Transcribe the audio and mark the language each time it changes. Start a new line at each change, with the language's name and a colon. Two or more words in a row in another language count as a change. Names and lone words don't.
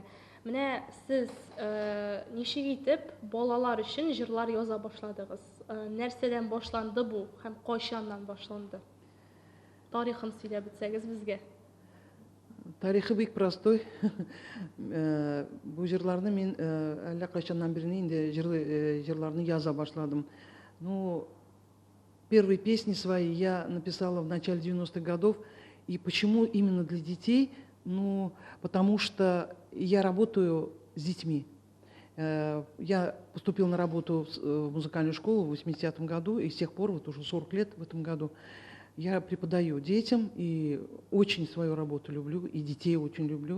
Tatar: Менә сез ничек итеп балалар өчен җырлар яза башладыгыз? Нәрсәдән башланды бу һәм кайчаннан башланды? Тарихын сөйләп бетсәгез безгә. Тарихы бик простой. Бу җырларны мин әллә кайчаннан бирле инде җырларны яза башладым.
Russian: Ну, первые песни свои я написала в начале 90-х годов. И почему именно для детей? Ну, потому что я работаю с детьми. Я поступил на работу в музыкальную школу в 80-м году, и с тех пор, вот уже 40 лет в этом году, я преподаю детям, и очень свою работу люблю, и детей очень люблю.